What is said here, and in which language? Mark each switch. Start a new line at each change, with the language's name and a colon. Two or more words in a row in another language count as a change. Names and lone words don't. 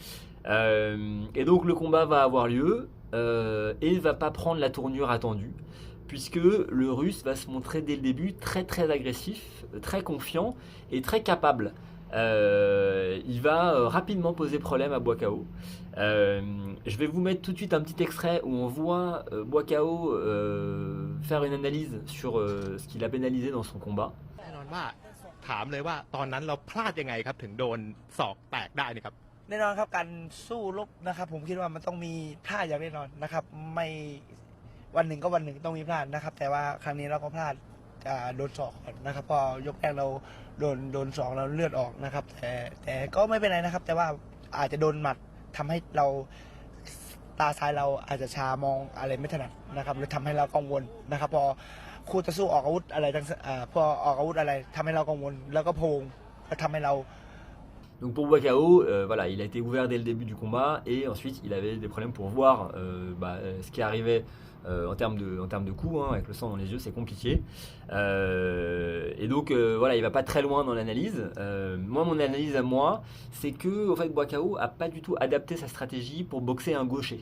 French: Et donc le combat va avoir lieu et il ne va pas prendre la tournure attendue, puisque le russe va se montrer dès le début très agressif, très confiant et très capable. Il va rapidement poser problème à Boakao. Je vais vous mettre tout de suite un petit extrait où on voit Boakao faire une analyse sur ce qu'il a pénalisé dans son combat.
Thai: แน่นอนว่าถามเลยว่าตอนนั้นเราพลาดยังไงครับถึงโดนศอกแตกได้นี่ครับ แน่นอนครับการสู้รบนะครับผมคิดว่ามันต้องมีพลาดอย่างแน่นอนนะครับไม่วันหนึ่งก็วันหนึ่งต้องมีพลาดนะครับแต่ว่าครั้งนี้เราก็พลาดโดนศอกก่อนนะครับพอยกแรกเราโดนศอกเราเลือดออกนะครับแต่ก็ไม่เป็นไรนะครับแต่ว่าอาจจะโดนหมัดทำให้เราตาซ้ายเราอาจจะชามองอะไรไม่ถนัดนะครับหรือทำให้เรากังวลนะครับพอคู่ต่อสู้ออกอาวุธอะไรทั้งพอออกอาวุธอะไรทำให้เรากังวลแล้วก็โพงก็ทำให้เรา
French: Donc pour Boakao, voilà, il a été ouvert dès le début du combat et ensuite il avait des problèmes pour voir ce qui arrivait en termes de coups, hein, avec le sang dans les yeux, c'est compliqué. Et donc voilà, il va pas très loin dans l'analyse. Moi, mon analyse à moi, c'est que en fait, Boakao a pas du tout adapté sa stratégie pour boxer un gaucher.